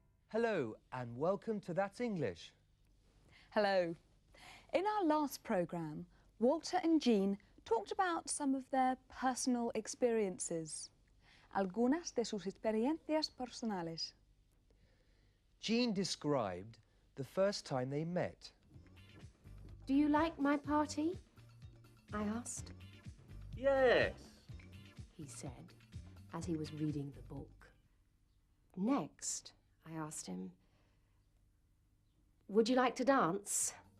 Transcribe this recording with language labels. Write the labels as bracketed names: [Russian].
[English] Hello and welcome to That's English. Hello. In our last programme, Walter and Jean talked about some of their personal experiences. [Spanish] Algunas de sus experiencias personales. [English] Jean described the first time they met. Do you like my party? I asked. Yes. He said, as he was reading the book. Next, I asked him, would you like to dance?